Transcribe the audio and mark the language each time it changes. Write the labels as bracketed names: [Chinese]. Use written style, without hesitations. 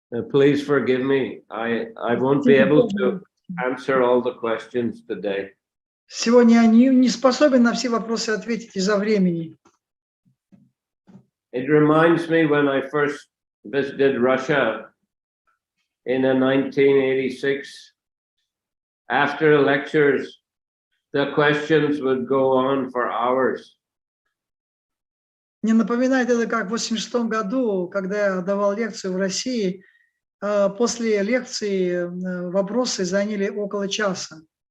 [English] Please forgive me. I won't be able to answer all the questions today. [Russian] Сегодня я не способен на все вопросы ответить из-за времени. [English] It reminds me when I first visited Russia in 1986. After the lectures, the questions would go on for hours. [Russian] Мне напоминает это, как в 1986 году, когда я давал лекцию в России, после лекции вопросы заняли около часа.